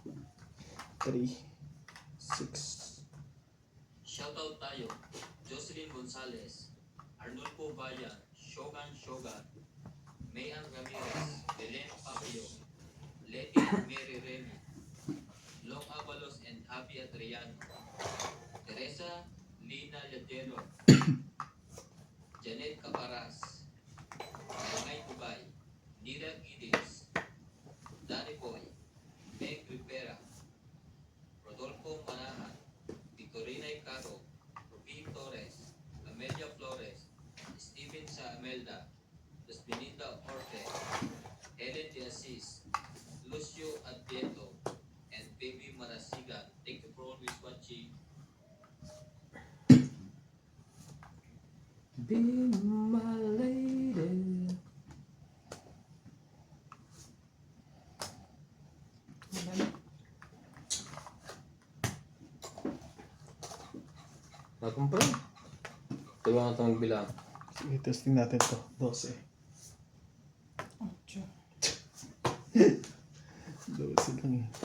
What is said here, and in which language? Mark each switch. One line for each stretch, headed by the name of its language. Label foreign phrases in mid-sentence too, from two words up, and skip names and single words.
Filipino: 3, 6. Shoutout tayo, Jocelyn Gonzalez, Arnulfo Vaya, Shogun, Mayan Ramirez, Belen Papio, Leti Mary Remy, Long Avalos and Abby Adriano, Teresa Lina Yadero, Janet Caparas, May Tubay, Nira Giddings, Danny Boy, Meg Rivera, Rodolfo Manahan, Victorina Icaro, Ruby Torres, Amelia Flores, Steven Saamelda, Dusminita Orte, Ellen De Assis, Lucio Adieto,
English: and Baby Marasigan. Thank you for always watching. Be my lady.
Filipino: Bakong pa rin. Tulungan ito magbilang. Sige, testing natin to. 12. 12 lang eh.